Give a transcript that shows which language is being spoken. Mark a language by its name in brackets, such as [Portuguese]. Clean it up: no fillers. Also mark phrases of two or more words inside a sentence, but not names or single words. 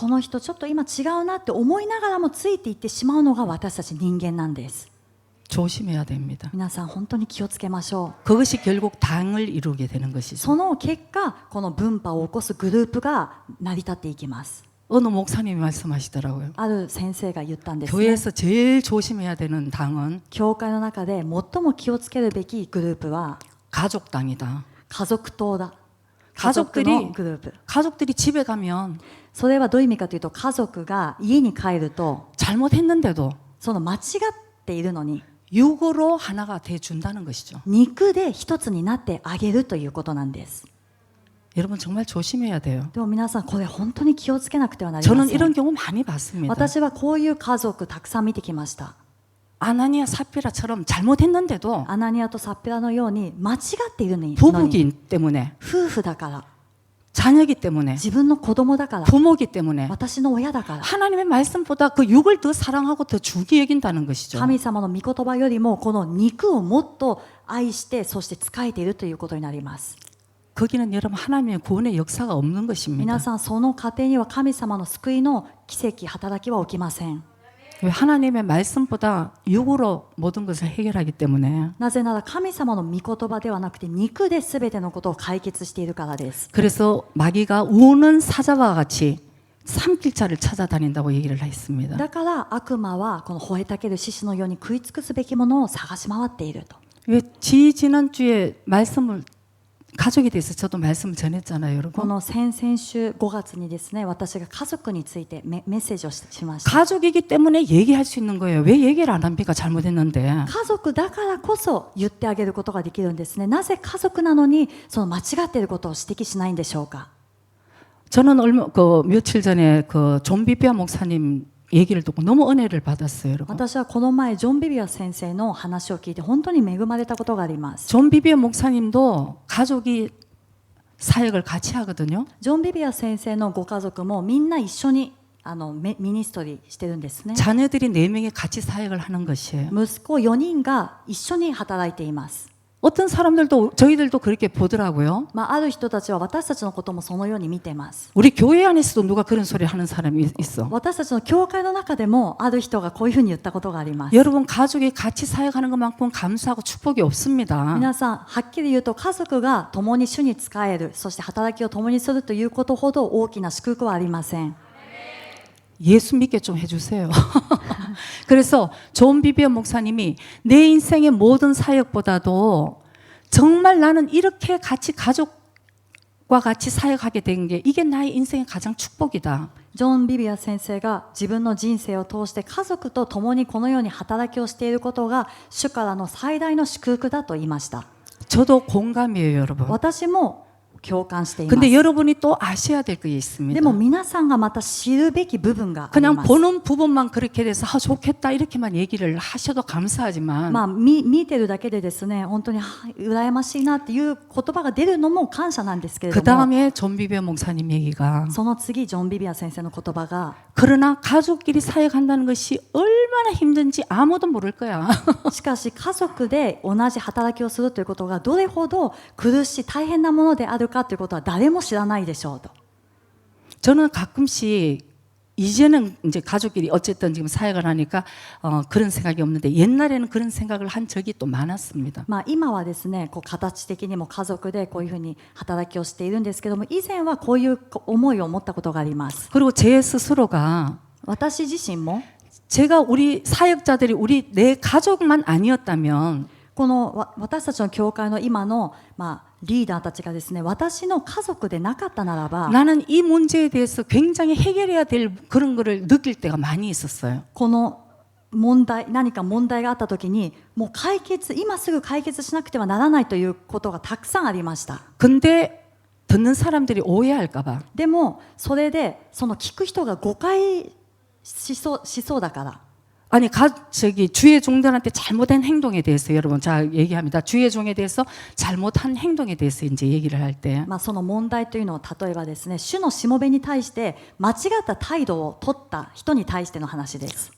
[Japanese] この人ちょっと今違うなって思いながらもついていってしまうのが私たち人間なんです。 [Korean] 조심해야 됩니다. [Japanese] 皆さん本当に気をつけましょう。 [Korean] 그것이 결국 당을 이루게 되는 것이죠. [Japanese] その結果、この分派を起こすグループが成り立っていきます。 [Korean] 어느 목사님이 말씀하시더라고요. [Japanese] ある先生が言ったんですね。 [Korean] 교회에서 제일 조심해야 되는 당은 [Japanese] 教会の中で最も気をつけるべきグループは [Korean] 가족당이다. [Japanese] 家族党だ。家族のグループ。 [Korean] 가족들이 집에 가면 [Japanese] それはどういう意味かというと、家族が家に帰ると [Korean] 잘못했는데도 [Japanese] その間違っているのに [Korean] 육으로 하나가 돼 준다는 것이죠. [Japanese] 肉で一つになってあげるということなんです。 [Korean] 여러분 정말 조심해야 돼요. [Japanese] でも皆さんこれ本当に気をつけなくてはなりま [Korean] 저는 [Japanese] せ [Korean] 이런 [Japanese] ん。 [Korean] 경우 많이 봤습니다. [Japanese] 私はこういう家族たくさん見てきました。 [Korean] 아나니아 사피라처럼 잘못했는데도 [Japanese] アナニアとサッピラのように間違っているのに [Korean] 부부기 때문에 [Japanese] 夫婦だから [Korean] 자녀기 때문에 [Japanese] 自分の子供だから [Korean] 부모기 때문에 [Japanese] 私の親だから [Korean] 하나님의 말씀보다 그 육을 더 사랑하고 더 중히 여긴다는 것이죠. [Japanese] 神様の御言葉よりもこの肉をもっと愛してそして仕えているということになります。 [Korean] 거기는 여러분 하나님의 구원의 역사가 없는 것입니다. [Japanese] 皆さんその過程には神様の救いの奇跡働きは起きません。 [Korean] 왜 하나님의 말씀보다 육으로 모든 것을 해결하기 때문에 [Japanese] なぜなら神様の御言葉ではなくて肉で全てのことを解決しているからです。 [Korean] 그래서 마귀가 우는 사자와 같이 삼킬 자를 찾아다닌다고 얘기를 했습니다. [Japanese] だから悪魔はこの吠えたける獅子のように食い尽くすべきものを探し回っていると。 [Korean] 왜 지난주에 말씀을 가족에 대해서 저도 말씀을 전했잖아요, [Japanese] こ [Korean] 여러분. [Japanese] の先々週5月にですね、私が家族についてメッセージをしました。 [Korean] 가족이기 때문에 얘기할 수 있는 거예요. 왜 얘기를 안 합니까? 잘못했는데. [Japanese] 家族だからこそ言ってあげることができるんですね。なぜ家族なのにその間違っていることを指摘しないんでしょうか。 [Korean] 저는 며칠 전에 그 존 비비아 목사님 얘기를 듣고 너무 은혜를 받았어요, 여러분. [Japanese] 私はこの前ジョン・ビビア先生の話を聞いて本当に恵まれたことがあります。 [Korean] 존 비비아 목사님도 가족이 사역을 같이 하거든요. [Japanese] ジョン・ビビア先生のご家族もみんな一緒にミニストリーしてるんですね。 [Korean] 자녀들이 4명이 같이 사역을 하는 것이에요. [Japanese] 息子4人が一緒に働いています。 [Korean] 어떤 사람들도 저희들도 그렇게 보더라고요. [Japanese] ある人たちは私たちのこともそのように見てます。 [Korean] 우리 교회 안에서도 누가 그런 소리 하는 사람이 있어. [Japanese] 私たちの教会の中でもある人がこういうふうに言ったことがあります。 [Korean] 여러분 가족이 같이 사역하는 것만큼 감사하고 축복이 없습니다. [Japanese] 皆さんはっきり言うと家族が共に主に仕える、そして働きを共にするということほど大きな祝福はありません。 [Korean] 예수 믿게 좀 해주세요. 그래서 존 비비어 목사님이 내 인생의 모든 사역보다도 정말 나는 이렇게 같이 가족과 같이 사역하게 된 게 이게 나의 인생의 가장 축복이다. [Japanese] ジョン・ビビア先生が自分の人生を通して家族と共にこのように働きをしていることが主からの最大の祝福だと言いました。 [Korean] 저도 공감이에요, 여러분. [Japanese] 私も共感しています。 [Korean] 근데 여러분이 또 아셔야 될 게 [Japanese] で [Korean] 있습니다. [Japanese] も皆さんがまた知るべき部分があり [Korean] 그냥 [Japanese] ます。 [Korean] 보는 부분만 그렇게 돼서 좋겠다 이렇게만 얘기를 하셔도 감사하지만 [Japanese] 見てるだけでですね、本当に羨ましいなっていう言葉が出るのも感謝なんですけれ [Korean] 그 [Japanese] ども、 [Korean] 다음에 존 비비어 목사님 얘기가 [Japanese] その次ジョン・ビビア先生の言葉が [Korean] 그러나 가족끼리 사역한다는 것이 얼마나 힘든지 아무도 모를 거야. [Japanese] しかし家族で同じ働きをするということがどれほど苦しい大変なものであるかということは誰も知らないでしょうと。 [Korean] 저는 가끔씩 이제는 이제 가족끼리 어쨌든 지금 사역을 하니까 그런 생각이 없는데 옛날에는 그런 생각을 한 적이 또 많았습니다. [Japanese] 今はですね、こう形的にも家族でこういうふうに働きをしているんですけども、以前はこういう思いを持ったことがあります。 [Korean] 그리고 제 스스로가 [Japanese] 私自身も [Korean] 제가 우리 사역자들이 내 가족만 아니었다면 [Japanese] この私たちの教会の今の、リーダーたちがですね、私の家族でなかったならば、 [Korean] 나는 이 문제에 대해서 굉장히 해결해야 될 그런 거를 느낄 때가 많이 있었어요. [Japanese] この問題、何か問題があった時にもう今すぐ解決しなくてはならないということがたくさんありました。 [Korean] 근데 듣는 사람들이 오해할까 봐 [Japanese] でもそれでその聞く人が誤解しそうだから、 [Korean] 아니 주의 종들한테 잘못한 행동에 대해서 여러분 자 얘기합니다. 주의 종에 대해서 잘못한 행동에 대해서 이제 얘기를 할 때 [Japanese] その問題というのを例えばですね、主のしもべに対して間違った態度を取った人に対しての話です。